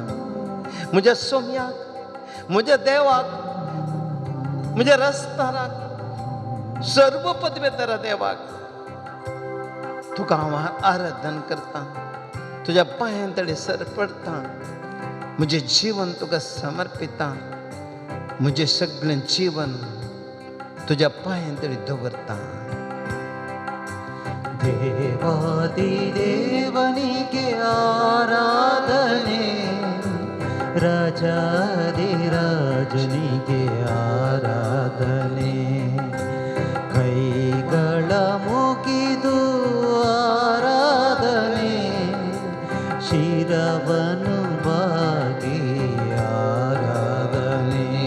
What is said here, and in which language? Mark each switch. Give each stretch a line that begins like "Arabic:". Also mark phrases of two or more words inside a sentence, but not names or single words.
Konkani: म्हज्या सोम्याक, म्हज्या देवाक, म्हज्या रस्ताराक, सर्व पदवेतरा देवाक तुका हांव आराधन करता. तुज्या पांयां तळी सर पडता. म्हजें जीवन तुका समर्पिता. म्हजें सगळें जीवन तुज्या पांयां तळी दवरता.
Kannada: ದೇವಾದಿ ದೇವನಿಗೆ ಆರಾಧನೆ, ರಾಜಾದಿ ರಾಜನಿಗೆ ಆರಾಧನೆ. ಕೈಗಳ ಮುಗಿದು ಆರಾಧನೆ, ಶಿರವನ್ನು ಬಾಗಿ ಆರಾಧನೆ.